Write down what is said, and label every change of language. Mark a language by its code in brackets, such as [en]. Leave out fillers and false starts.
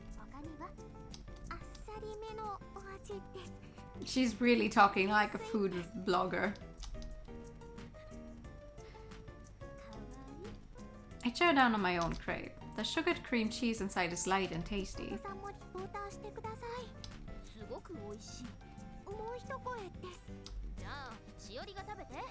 [ja] 他にはあっさりめのお味です。 [en] She's really talking like a food blogger. I chow down on my own crepe. The sugared cream cheese inside is light and tasty. [ja] さんもリポーターしてください。すごく美味しい。もう一声です。じゃあしおりが食べて。